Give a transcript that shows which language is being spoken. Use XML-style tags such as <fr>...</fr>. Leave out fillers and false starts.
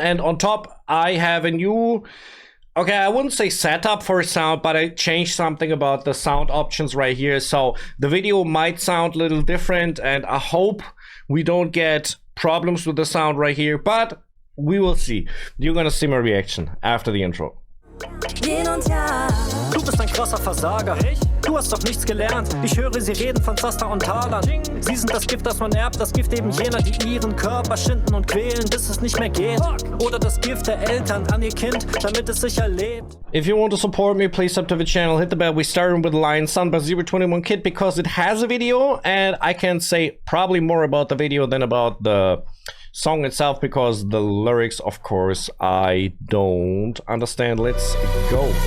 <en>And on top, I have a new... Okay, I wouldn't say setup for sound, but I changed something about the sound options right here. So the video might sound a little different, and I hope we don't get problems with the sound right here, but we will see. You're gonna see my reaction after the intro.</en> <de>Du bist ein krasser Versager. Du hast doch nichts gelernt. Ich höre sie reden von Zaster und Talern. Sie sind das Gift, das man erbt. Das Gift eben jener, die ihren Körper schinden und quälen, bis es nicht mehr geht. Oder das Gift der Eltern an ihr Kind, damit es sicher lebt.</de> <en>If you want to support me, please sub to the channel, hit the bell. We started with Lion's Son by 021 Kid because it has a video, and I can say probably more about the video than about the song itself, because the lyrics, of course, I don't understand. Let's go.</en>